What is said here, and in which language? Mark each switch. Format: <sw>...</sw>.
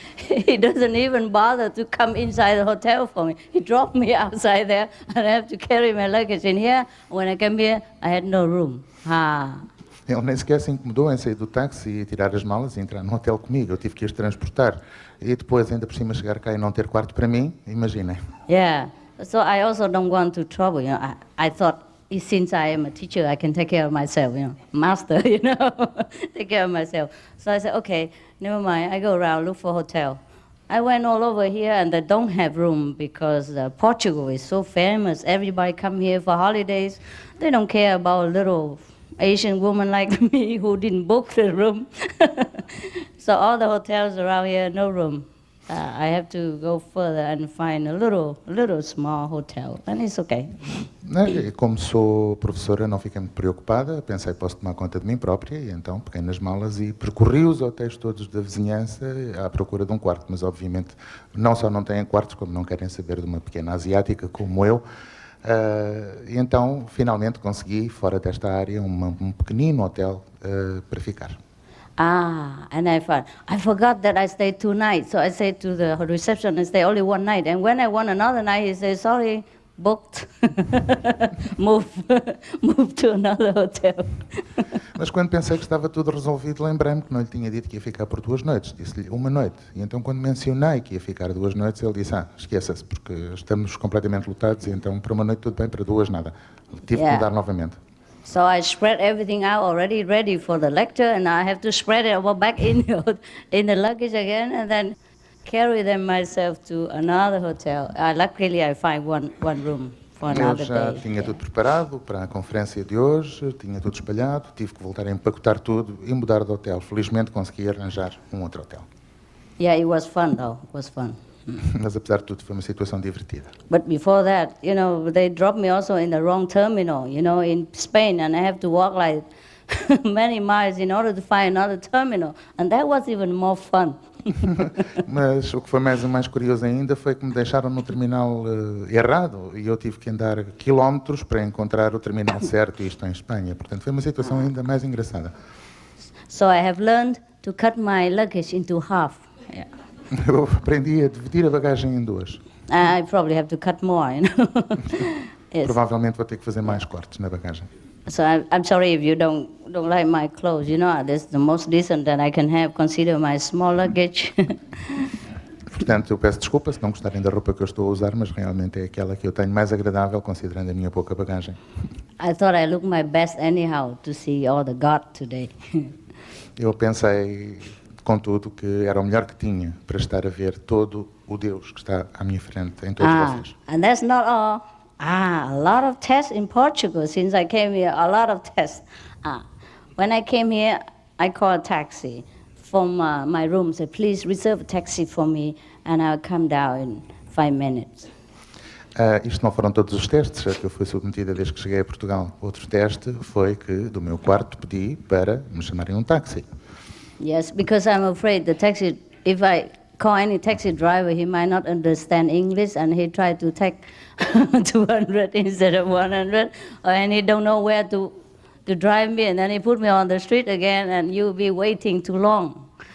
<en>He doesn't even bother to come inside the hotel for me. He dropped me outside there, and I have to carry my luggage in here. When I came here, I had no room.</en> <pt>Ele nem sequer se incomodou em sair do táxi e tirar as malas e entrar no hotel comigo. Eu tive que as transportar. E depois, ainda por cima, chegar cá e não ter quarto para mim, imaginem.</pt> <en>Yeah. So I also don't want to trouble, you know. I thought, since I am a teacher, I can take care of myself, you know. Master, you know, take care of myself. So I said, okay, never mind. I go around, look for a hotel. I went all over here, and they don't have room because Portugal is so famous. Everybody come here for holidays. They don't care about a little Asian woman like me who didn't book the room. So all the hotels around here, no room. I have to go further and find a little small hotel, and it's okay.</en> <pt>E como sou professora, não fiquei muito preocupada, pensei, posso tomar conta de mim própria, e então peguei nas malas e percorri os hotéis todos da vizinhança à procura de um quarto, mas obviamente não só não têm quartos, como não querem saber de uma pequena asiática como eu, e então finalmente consegui, fora desta área, um pequenino hotel para ficar.</pt> <en>And I forgot that I stayed 2 nights. So I said to the reception, I stay only 1 night. And when I want another night, he says, sorry, booked. Move to another hotel.</en> <pt>Mas quando pensei que estava tudo resolvido, lembrei-me que não lhe tinha dito que ia ficar por 2 noites. Disse-lhe 1 noite. E então quando mencionei que ia ficar 2 noites, ele disse, esqueça-se, porque estamos completamente lotados, e então para 1 noite tudo bem, para 2 nada. Tive que mudar novamente.</pt> <en>So I spread everything out already ready for the lecture, and I have to spread it back in the luggage again, and then carry them myself to another hotel. Luckily, I find one room for another day.</en> <pt>Eu já tinha tudo preparado para a conferência de hoje, tinha tudo espalhado, tive que voltar a empacotar tudo e mudar de hotel. Felizmente consegui arranjar um outro hotel.</pt> <en>Yeah, it was fun though. It was fun.</en> <pt>Mas apesar de tudo foi uma situação divertida.</pt> <en>But before that, you know, they dropped me also in the wrong terminal, you know, in Spain, and I have to walk like many miles in order to find another terminal, and that was even more fun.</en> <pt>Mas o que foi mais curioso ainda foi que me deixaram no terminal errado e eu tive que andar quilómetros para encontrar o terminal certo, e isto em Espanha. Portanto, foi uma situação ainda mais engraçada.</pt> <en>So I have learned to cut my luggage into half. Yeah.</en> <pt>Eu aprendi a dividir a bagagem em 2.</pt> <en>I probably have to cut more, you know. Yes.</en> <pt>Provavelmente vou ter que fazer mais cortes na bagagem.</pt> <en>So I'm sorry if you don't like my clothes. You know, this is the most decent that I can have. Consider my small luggage.</en> <pt>Portanto, eu peço desculpa se não gostarem da roupa que eu estou a usar, mas realmente é aquela que eu tenho mais agradável, considerando a minha pouca bagagem.</pt> <en>I thought I looked my best anyhow to see all the God today.</en> <pt>Eu pensei, contudo, que era o melhor que tinha para estar a ver todo o Deus que está à minha frente, em todos vocês.</pt> <en>And that's not all. A lot of tests in Portugal since I came here. A lot of tests. When I came here, I called a taxi from my room. Said, please reserve a taxi for me, and I'll come down in 5 minutes.</en> <pt>Isto não foram todos os testes a que eu fui submetida desde que cheguei a Portugal. Outro teste foi que do meu quarto pedi para me chamarem um táxi.</pt> <en>Yes, because I'm afraid the taxi, if I call any taxi driver, he might not understand English, and he tried to take 200 instead of 100, and he don't know where to drive me, and then he put me on the street again, and you'll be waiting too long.</en>